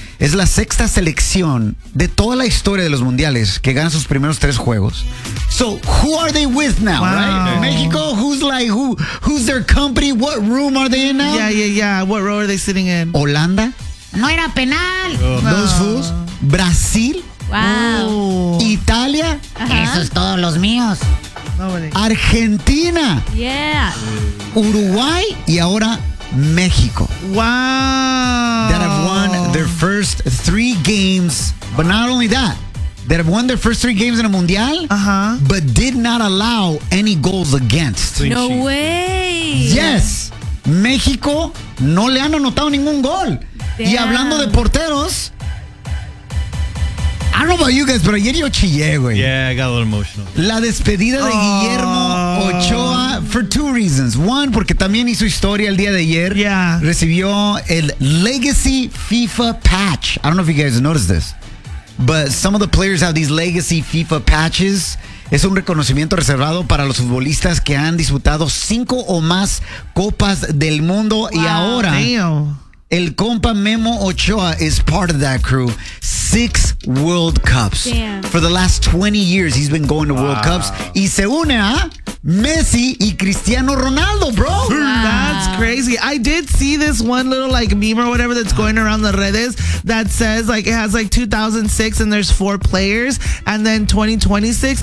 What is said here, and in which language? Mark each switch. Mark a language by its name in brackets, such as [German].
[Spanish] Es la sexta selección de toda la historia de los mundiales que gana sus primeros tres juegos. [English] So, who are they with now, wow, right? México, who's like, who's their company? What room are they in now? Yeah. What row are they sitting in? [Spanish] Holanda. No era penal. [English] Those fools. Brasil. Wow. [Spanish] Italia. Ajá. Esos todos los míos. [English] Nobody. Argentina. Yeah. [Spanish] Uruguay. Y ahora México. [English] Wow. That have won their first three games. But not only that, that have won their first three games in a mundial. [Spanish] Ajá. [English] But did not allow any goals against. No way. [Spanish] Yes. México no le han anotado ningún gol. Damn. Y hablando de porteros, [English] I don't know about you guys, [Spanish] pero ayer yo chillé, güey. [English] Yeah, I got a little emotional. [Spanish] La despedida de Guillermo Ochoa [English] for two reasons. [Spanish] One, porque también hizo historia el día de ayer. [English] Yeah. [Spanish] Recibió el Legacy FIFA patch. [English] I don't know if you guys noticed this, but some of the players have these Legacy FIFA patches. [Spanish] Es un reconocimiento reservado para los futbolistas que han disputado 5 o más copas del mundo. [English] Wow, [Spanish] y ahora, [English] damn, [Spanish] el compa [English] Memo Ochoa is part of that crew. 6 World Cups. Damn. For the last 20 years, he's been going to World Cups. [Spanish] Y se une a Messi y Cristiano Ronaldo, bro. [English] Wow. That's crazy. I did see this one little like meme or whatever that's going around the redes that says like it has like 2006 and there's 4 players and then 2026.